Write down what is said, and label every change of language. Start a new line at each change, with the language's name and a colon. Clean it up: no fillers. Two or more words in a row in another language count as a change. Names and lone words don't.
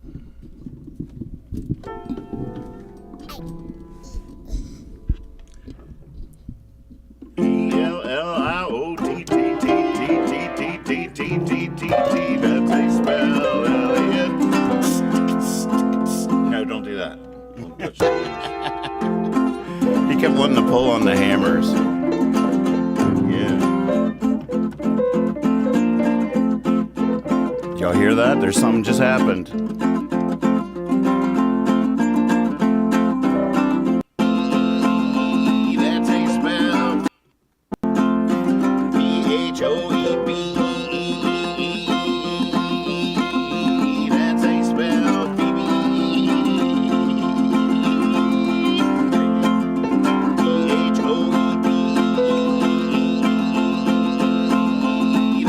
English: E-L-L-I-O-T-T-T-T-T-T-T-T-T-T. That's a spell, Elliot. No, don't do that. Don't touch it. He kept wanting to pull on the hammers. Y'all hear that? There's something just happened. That's a spell. P-H-O-E-B-E-E-E-E-E. That's a spell. P-H-O-E-B-E-E-E-E.